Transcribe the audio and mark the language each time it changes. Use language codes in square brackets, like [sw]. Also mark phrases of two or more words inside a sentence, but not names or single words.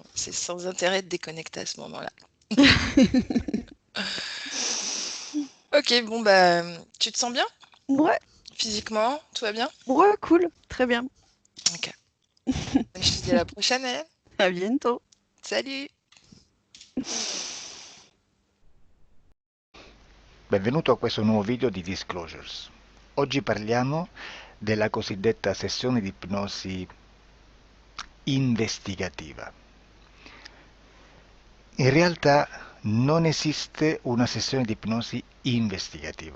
[fr] C'est sans intérêt de déconnecter à ce moment-là. Ok, bon, bah, tu te sens bien? Ouais, Physiquement, tout va bien? ouais, cool. Très bien. Ok. Je te dis à la prochaine, Hélène. À bientôt. Salut! [it] Benvenuto a questo nuovo video di Disclosures. Oggi parliamo della cosiddetta sessione di ipnosi investigativa. In realtà non esiste una sessione di ipnosi investigativa.